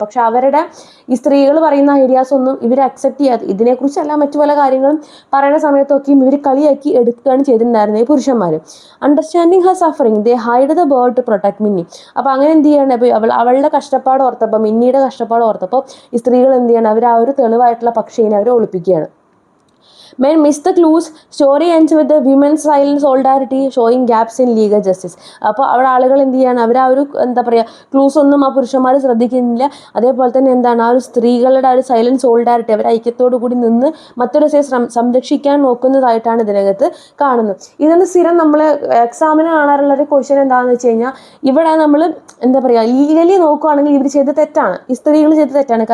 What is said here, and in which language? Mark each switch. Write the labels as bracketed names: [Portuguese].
[Malayalam] പക്ഷെ അവരുടെ ഈ സ്ത്രീകൾ പറയുന്ന ഐഡിയാസ് ഒന്നും ഇവർ അക്സെപ്റ്റ് ചെയ്യാതെ ഇതിനെക്കുറിച്ചല്ല മറ്റു പല കാര്യങ്ങളും പറയുന്ന സമയത്തൊക്കെയും ഇവർ കളിയാക്കി എടുക്കുകയാണ് ചെയ്തിട്ടുണ്ടായിരുന്നത് ഈ പുരുഷന്മാർ. [English] Understanding her suffering they hide the bird to protect Minnie. [Malayalam] അപ്പോൾ അങ്ങനെ എന്ത് ചെയ്യണം, അപ്പോൾ അവളുടെ കഷ്ടപ്പാട് ഓർത്തപ്പോൾ മിന്നിയുടെ കഷ്ടപ്പാട് ഓർത്തപ്പോൾ ഈ സ്ത്രീകൾ എന്ത് ചെയ്യണം, അവർ ആ ഒരു തെളിവായിട്ടുള്ള പക്ഷീനെ അവർ ഒളിപ്പിക്കുകയാണ്. [English] Men miss the clues. Story ends with the women's silent solidarity showing gaps in legal justice. [Malayalam] അപ്പോൾ അവിടെ ആളുകൾ എന്ത് ചെയ്യാണ്, അവർ ആ ഒരു എന്താ പറയുക ക്ലൂസ് ഒന്നും ആ പുരുഷന്മാർ ശ്രദ്ധിക്കുന്നില്ല. അതേപോലെ തന്നെ എന്താണ് ആ ഒരു സ്ത്രീകളുടെ ആ ഒരു സൈലന്റ് സോളിഡാരിറ്റി, അവർ ഐക്യത്തോടു കൂടി നിന്ന് മറ്റൊരു സംരക്ഷിക്കാൻ നോക്കുന്നതായിട്ടാണ് ഇതിനകത്ത് കാണുന്നത്. ഇതൊന്ന് സ്ഥിരം നമ്മൾ എക്സാമിന് കാണാറുള്ള ഒരു ക്വസ്റ്റ്യൻ എന്താണെന്ന് വെച്ച് കഴിഞ്ഞാൽ, ഇവിടെ നമ്മൾ എന്താ പറയുക ലീഗലി നോക്കുകയാണെങ്കിൽ ഇവർ ചെയ്ത് തെറ്റാണ്, ഈ സ്ത്രീകൾ ചെയ്ത് തെറ്റാണ്.